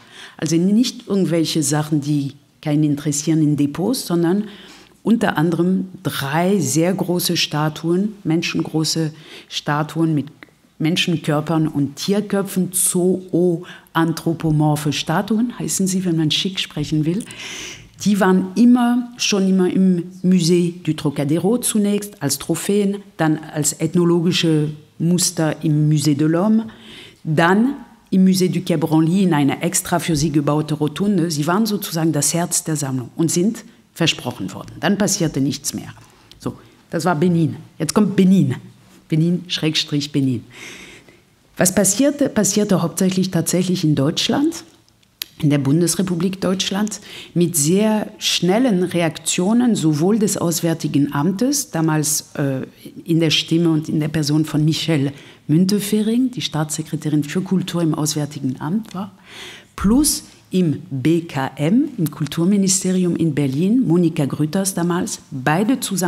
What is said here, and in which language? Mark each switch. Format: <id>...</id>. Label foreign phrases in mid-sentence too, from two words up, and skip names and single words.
<de>Also nicht irgendwelche Sachen, die keinen interessieren in Depots, sondern unter anderem 3 sehr große Statuen, menschengroße Statuen mit Menschenkörpern und Tierköpfen, zoanthropomorphe Statuen, heißen sie, wenn man schick sprechen will. Die waren schon immer im Musée du Trocadéro zunächst als Trophäen, dann als ethnologische Muster im Musée de l'Homme, dann im Musée du Quai Branly in einer extra für sie gebaute Rotunde. Sie waren sozusagen das Herz der Sammlung und sind versprochen worden. Dann passierte nichts mehr. So, das war Benin. Jetzt kommt Benin. Benin. Was passierte hauptsächlich tatsächlich in Deutschland, in der Bundesrepublik Deutschland, mit sehr schnellen Reaktionen sowohl des Auswärtigen Amtes, damals in der Stimme und in der Person von Michelle Müntefering, die Staatssekretärin für Kultur im Auswärtigen Amt war, plus im BKM, im Kulturministerium in Berlin, Monika Grütters damals, beide</de>